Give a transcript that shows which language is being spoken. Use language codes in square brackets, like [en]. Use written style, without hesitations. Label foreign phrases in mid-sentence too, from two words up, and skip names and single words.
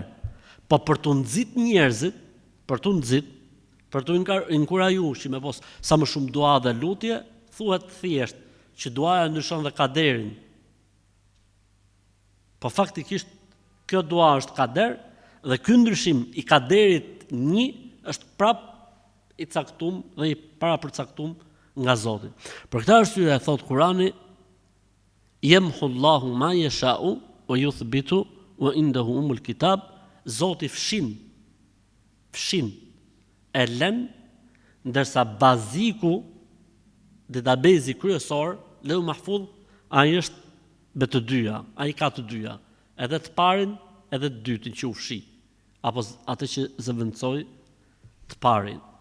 [sq] Po për të nxit njerëzit, për të inkurajuar që me pos sa më shumë dua dhe lutje, thuhet thjesht që duaja ndryshon dhe kaderin. Po faktikisht kjo dua është kader dhe ky ndryshim i kaderit një është prap i caktuar dhe i parapërcaktuar nga Zoti. Për këtë arsye e thot Kurani, [ar] يمحو الله ما يشاء ويثبت وعنده أم الكتاب, [sq] Zoti fshin, e lën, ndërsa baziku, databezi kryesor, Leu Mahfudh, ai është me të dyja, ai ka të dyja, edhe të parin, edhe të dytin që u fshi, apo atë që zëvendësoi të parin.